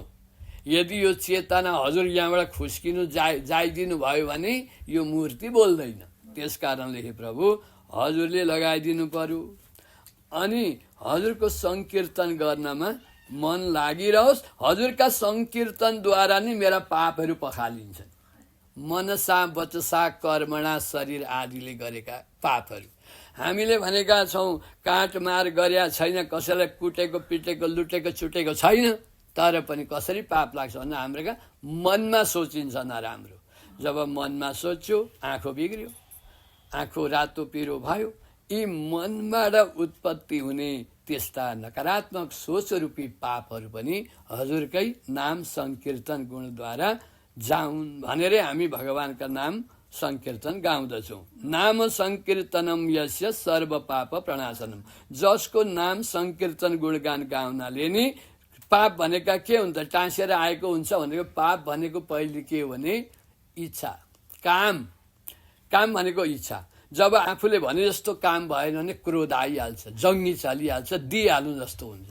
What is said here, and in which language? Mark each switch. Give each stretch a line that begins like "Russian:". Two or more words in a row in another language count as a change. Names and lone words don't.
Nepali: यदि यो चेतना हजुर यहाँबाट खुस्किनु जाइदिनु भयो भने यो मूर्ति बोल्दैन। त्यस कारणले हे प्रभु हजुरले लगाइदिनु पर्यो। अनि हजुरको सङ्कीर्तन गर्नमा मन लागिरहोस्। हजुरका सङ्कीर्तनद्वारा नै मेरा पापहरू पखालिन्छन्।
Sanskrit: मनसा वचसा कर्मणा
Nepali: शरीर आदिले गरेका पापहरू। हामीले भनेका छौँ काटमार गरेका छैन, कसैलाई कुटेको पिटेको लुटेको चुटेको छैन, तर पनि कसरी पाप लाग्छ भन्दा हाम्रोका मनमा सोचिन्छ नराम्रो। जब मनमा सोच्यो आँखो बिग्रियो, आँखो रातो पिरो भयो। यी मनबाट उत्पत्ति हुने त्यस्ता नकारात्मक सोच रूपी पापहरू पनि हजुरकै नाम सङ्कीर्तन गुणद्वारा जाउन् भनेरै हामी भगवानका नाम सङ्कीर्तन गाउँदछौँ।
Sanskrit: नाम सङ्कीर्तनम यस्य सर्व पाप प्रणाशनम।
Nepali: जसको नाम सङ्कीर्तन गुणगान गाउनाले नि पाप भनेका के हुन्छ, टाँसेर आएको हुन्छ भनेको। पाप भनेको पहिले के हो भने इच्छा, काम भनेको इच्छा। जब आफूले भने जस्तो काम भएन भने क्रोध आइहाल्छ, जङ्गी चलिहाल्छ, दिइहाल्नु जस्तो हुन्छ।